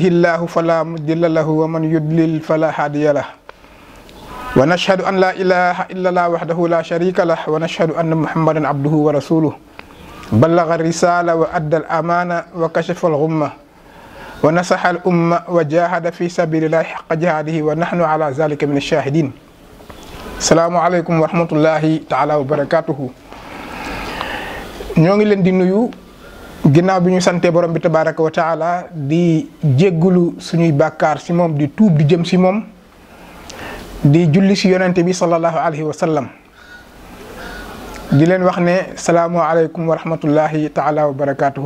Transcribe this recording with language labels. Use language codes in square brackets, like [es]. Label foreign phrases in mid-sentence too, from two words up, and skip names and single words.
[ar] الله فلا مضل له ومن يضلل فلا هادي له ونشهد أن لا إله إلا الله وحده لا شريك له ونشهد أن محمدا عبده ورسوله بلغ الرسالة وأدى الأمانة وكشف الغمة ونصح الأمة وجاهد في سبيل الله حق جهاده ونحن على ذلك من الشاهدين. السلام عليكم ورحمة الله تعالى وبركاته. [wo] ñoo ngi leen di nuyu ginnaaw bi ñu sante borom bi [ar] تبارك وتعالى [wo] di jéggulu suñuy bàkkaar si moom di tuub di jëm si moom di julli si yonente bi [ar] صلى الله عليه وسلم [wo] di leen wax ne [ar] السلام عليكم ورحمة الله تعالى وبركاته.